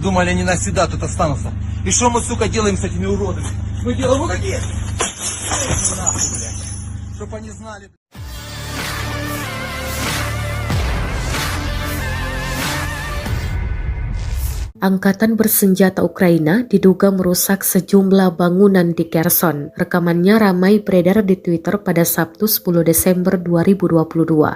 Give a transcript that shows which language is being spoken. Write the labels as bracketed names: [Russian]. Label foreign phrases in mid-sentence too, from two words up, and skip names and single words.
[Russian] Думали, они навсегда тут останутся. И что мы, сука, делаем с этими уродами? Мы делаем вот такие. Нахуй, блядь. Чтоб они знали. [Indonesian] Angkatan bersenjata Ukraina diduga merusak sejumlah bangunan di Kherson. Rekamannya ramai beredar di Twitter pada Sabtu 10 Desember 2022.